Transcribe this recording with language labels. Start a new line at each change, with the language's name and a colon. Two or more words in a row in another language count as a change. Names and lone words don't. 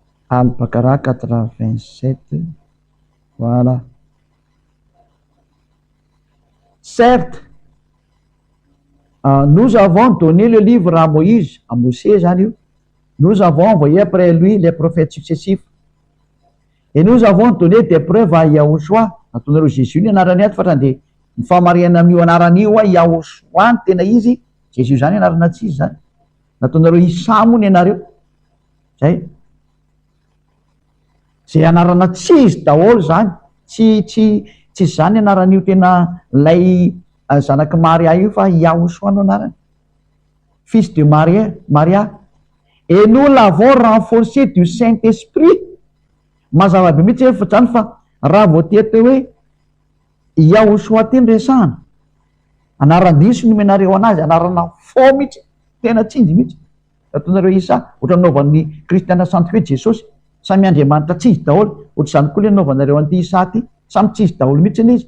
French: Al-Baqarah 87. Voilà. Certes, nous avons donné le livre à Moïse, à Mosè
Malagasy: zany io.
French: Nous avons envoyé après lui les prophètes successifs. Et nous avons donné des preuves à Yahoshua.
Malagasy: Nataonareo Jésus ny anarany ato fa de mifamarihana amin'io anaran'io a Yahoshua ny tena izy, Jésus zany anarana tsy izy zany. Nataonareo Isa moa ny anareo. Zay. Zay anarana tsy izy daholo zany. Tsy zany anaran'io tena lay zanaky Maria io fa Yahoshua no anarany.
French: Fils de Maria. Et nous l'avons renforcé du Saint-Esprit.
Malagasy: Mazava be mihitsy efa zany fa raha vao tety hoe Yahoshua teny resahana, anaran-diso no menareo anazy, anarana fo mihitsy, tena tsinjy mihitsy. Ataonareo Isa, ohatra nanaovan'ny kristiana santy hoe Jesosy, samy Andriamanitra tsy izy daholo, ohatra zany koa le nanaovanareo an'ity Isa ty, samy tsy izy daholo mihitsy izy.